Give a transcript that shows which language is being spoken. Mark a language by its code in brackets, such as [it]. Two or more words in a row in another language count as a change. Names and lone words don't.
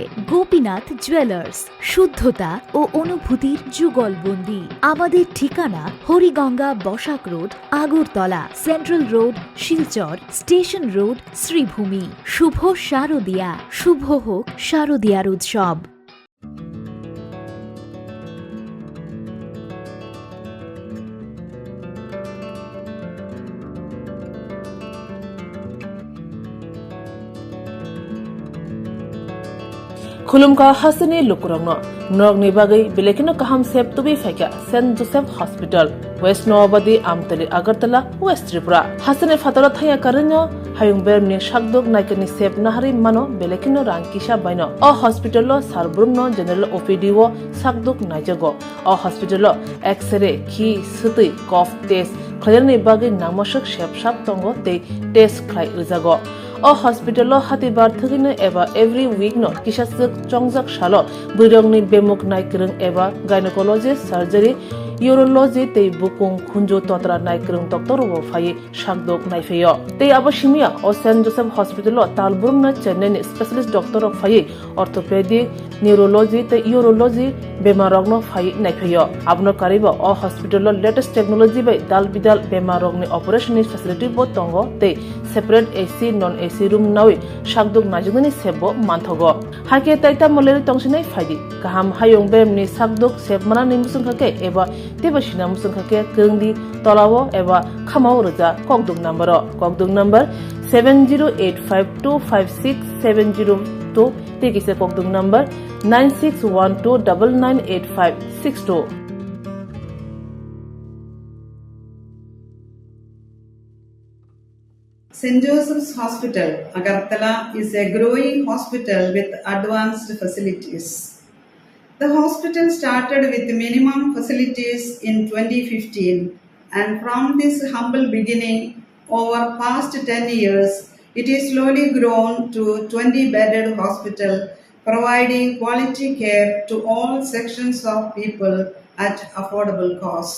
[bn] গোপীনাথ জুয়েলার্স, শুদ্ধতা ও অনুভূতির যুগলবন্দি। আমাদের ঠিকানা হরিগঙ্গা বসাক রোড, আগরতলা, সেন্ট্রাল রোড, শিলচর, স্টেশন রোড, শ্রীভূমি। শুভ শারদীয়া, শুভ হোক শারদীয়ার উৎসব। [trp] खुलुमका हसने लुकुरंगनो नगनि बागै बेलेकिनो काहाम सेप तुबि फैका सेंट जोसेफ हॉस्पिटल वेस्ट नवाबादी आमतली अगरतला वेस्ट त्रिपुरा हसने फातरा थाया करन्यो हायुं बेरमनि शाकदोक नायकनि सेप नाहारि मानो बेलेकिनो रांकिसा बायनो अ हॉस्पिटलो सारब्रुमनो [en] general OPD [trp] वो शाकदोक नायजगो अ हॉस्पिटलो एक्सरे खि सुतै [en] cough test [trp] खयरनि बागै नामसक सेपसाब तंगो ते टेस्ट खाय उजागो अ हॉस्पिटल हातिबार थगिनो एबा [en] every week [trp] नो किसासक चंगजक सालो बुरंगनि बेमुक नायक्रं एबा [en] gynecologist surgery urology [trp] ते बुकुं खुंजो तोत्रा नायक्रं डॉक्टर वो फाये शाकदोक नायफेयो ते आबशिमिया अ सेंट जोसेफ हॉस्पिटल तालबुरम न [en] Chennai specialist doctor [trp] फाये [en] orthopedic neurology [trp] ते [en] urology [trp] बेमारगनो फाये नायफेयो आबनो कारिबो अ हॉस्पिटल [en] latest technology [trp] बाय दाल बिदाल बेमारगनि [en] operation facility [trp] बो तंगो ते [en] separate AC non AC room [trp] नावे शाकदोक नाजुगनि सेबो मानथगो हाके ताइता मलेरि तंसिनै फायदि गाहाम हायुं बेमनि शाकदोक सेबमाना निमुसुंखाके एबा तेबसिना मुसुंखाके गोंदि तलावो एबा खामाव रोजा ककदुक नम्बर 7085256702 तेकिसे ककदुक नम्बर 9612998562 [en] St. Joseph's Hospital, Agartala is a growing hospital with advanced facilities. The hospital started with minimum facilities in 2015, and from this humble beginning, over past 10 years, it is slowly grown to 20-bedded hospital, providing quality care to all sections of people at affordable cost.